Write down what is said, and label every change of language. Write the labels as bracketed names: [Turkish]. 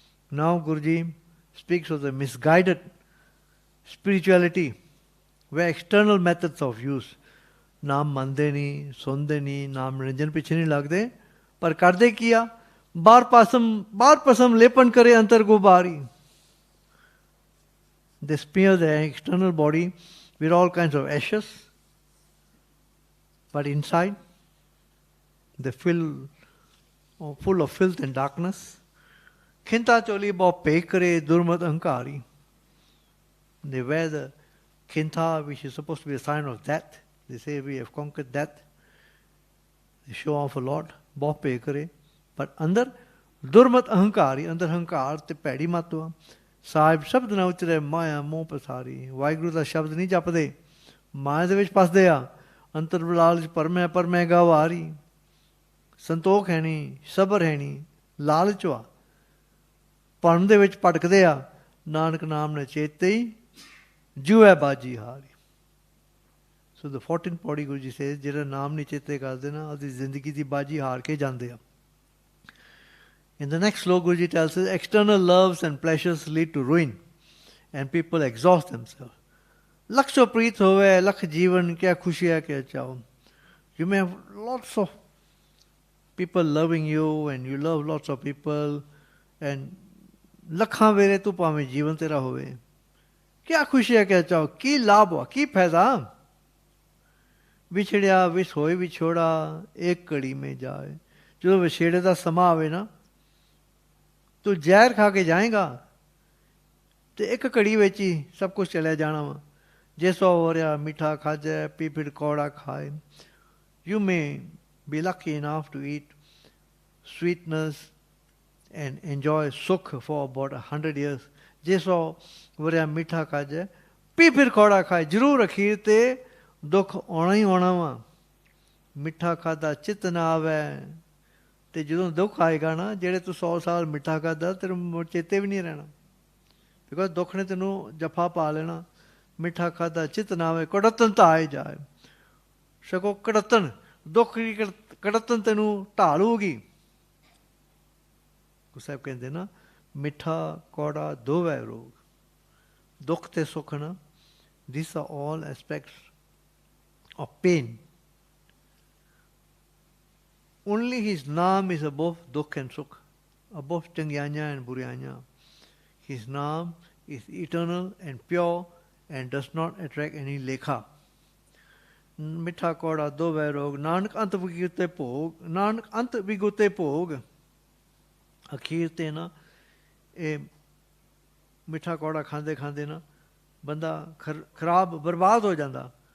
[English] Now Guruji speaks of the misguided spirituality where external methods of use, [Punjabi] ਨਾਮ ਮੰਨਦੇ ਨਹੀਂ, ਸੁਣਦੇ ਨਹੀਂ, ਨਾਮ ਨਿਰੰਜਨ ਪਿੱਛੇ ਨਹੀਂ ਲੱਗਦੇ, ਪਰ ਕਰਦੇ ਕੀ ਆ, ਬਾਹਰ ਪਸਮ ਲੇਪਨ ਕਰੇ ਅੰਤਰ ਗੁਬਾਰੀ। [English] They smear their external body with all kinds of ashes, but inside they full of filth and darkness. [Punjabi] Khinta choli bao pekare durmat ahankari. [English] They wear the khinta, which is supposed to be a sign of death. They say we have conquered death. They show off a lot. [Punjabi] Bao pekare. [English] But under durmat ahankari, under [Punjabi] hankar te pedi matwa. Sahib shabd na uchre maya moh pasari. Vaheguru da shabd nahi japde. Maya de vich pasde a. Antar bilal par मैं गवारी. ਸੰਤੋਖ ਹੈ ਨਹੀਂ, ਸਬਰ ਹੈ ਨਹੀਂ, ਲਾਲਚ ਵਾ, ਭਰਮ ਦੇ ਵਿੱਚ ਭਟਕਦੇ ਆ। ਨਾਨਕ ਨਾਮ ਨੇ ਚੇਤੇ ਹੀ ਜੂਐ ਬਾਜੀ ਹਾਰੀ। ਸੋ ਦ 14th ਪੌੜੀ ਗੁਰੂ ਜੀ ਸੇ, ਜਿਹੜਾ ਨਾਮ ਨਹੀਂ ਚੇਤੇ ਕਰਦੇ ਨਾ, ਉਹਦੀ ਜ਼ਿੰਦਗੀ ਦੀ ਬਾਜੀ ਹਾਰ ਕੇ ਜਾਂਦੇ ਆ। [English] In the next sloka, Guruji tells us, external loves and pleasures lead to ruin and people exhaust themselves. [Punjabi] Lakh ਸੌ ਪ੍ਰੀਤ ਹੋਵੇ, ਲੱਖ ਜੀਵਨ, ਕਿਆ ਖੁਸ਼ੀ ਹੈ ਕਿ ਚਾਹੋ। [English] You may have lots of people loving you and you love lots of people and [Punjabi] ਲੱਖਾਂ ਵੇਲੇ ਤੂੰ ਭਾਵੇਂ ਜੀਵਨ ਤੇਰਾ ਹੋਵੇ, ਕਿਆ ਖੁਸ਼ੀ ਹੈ ਕਿਆ ਚਾਹੋ, ਕੀ ਲਾਭ ਵਾ, ਕੀ ਫਾਇਦਾ। ਵਿਛੜਿਆ ਵਿਸ ਹੋਏ ਵਿਛੋੜਾ, ਇੱਕ ਘੜੀ ਮੇ ਜਾਏ। ਜਦੋਂ ਵਿਛੇੜੇ ਦਾ ਸਮਾਂ ਆਵੇ ਨਾ, ਤੂੰ ਜ਼ਹਿਰ ਖਾ ਕੇ ਜਾਏਗਾ ਤੇ ਇੱਕ ਘੜੀ ਵਿੱਚ ਹੀ ਸਭ ਕੁਛ ਚਲਿਆ ਜਾਣਾ ਵਾ। ਜੇ ਸੋ ਹੋ ਰਿਹਾ ਮਿੱਠਾ ਖਾਜੈ, ਪੀ ਫਿਰ ਕੌੜਾ ਖਾਏ। [English] You may be lucky enough to eat sweetness and enjoy sukh for about 100 years. [Punjabi] ਜੇ ਸੋ ਵਰਿਆ ਮਿੱਠਾ ਖਾਜੈ, ਪੀ ਫਿਰ ਕੌੜਾ ਖਾਏ। ਜ਼ਰੂਰ ਅਖੀਰ ਤੇ ਦੁੱਖ ਆਉਣਾ ਹੀ ਆਉਣਾ ਵਾ। ਮਿੱਠਾ ਖਾਧਾ ਚਿੱਤ ਨਾ ਆਵੈ। ਤੇ ਜਦੋਂ ਦੁੱਖ ਆਏਗਾ ਨਾ, ਜਿਹੜੇ ਤੂੰ 100 ਸਾਲ ਮਿੱਠਾ ਖਾਧਾ, ਤੈਨੂੰ ਚੇਤੇ ਵੀ ਨਹੀਂ ਰਹਿਣਾ, ਬਿਕੋਜ਼ ਦੁੱਖ ਨੇ ਤੈਨੂੰ ਜੱਫਾ ਪਾ ਲੈਣਾ। ਮਿੱਠਾ ਖਾਧਾ ਚਿੱਤ ਨਾ ਆਵੇ, ਕੜੱਤਨ ਤਾਂ ਆਏ ਜਾਏ। ਸਗੋਂ ਕੜੱਤਨ, ਦੁੱਖ ਦੀ ਕੜੱਤਨ ਤੈਨੂੰ ਢਾਲੂਗੀ। ਗੁਰੂ ਸਾਹਿਬ ਕਹਿੰਦੇ ਨਾ, ਮਿੱਠਾ ਕੌੜਾ ਦੋਵੇਂ ਰੋਗ। ਦੁੱਖ ਤੇ ਸੁੱਖ ਨਾ, [English] these are all aspects of pain. Only his naam is above dukh and sukh, above ਚੰਗਿਆਈਆਂ and ਬੁਰਾਈਆਂ. His naam is eternal and pure and does not attract any lekha. [Punjabi] ਮਿੱਠਾ ਕੌੜਾ ਦੋਵੇਂ ਰੋਗ, ਨਾਨਕ ਅੰਤ ਵਿਗੁਤੇ ਭੋਗ, ਨਾਨਕ ਅੰਤ ਵਿਗੁਤੇ ਭੋਗ। ਅਖੀਰ ਤੇ ਨਾ ਇਹ ਮਿੱਠਾ ਕੌੜਾ ਖਾਂਦੇ ਖਾਂਦੇ ਨਾ ਬੰਦਾ ਖਰਾਬ ਬਰਬਾਦ ਹੋ ਜਾਂਦਾ।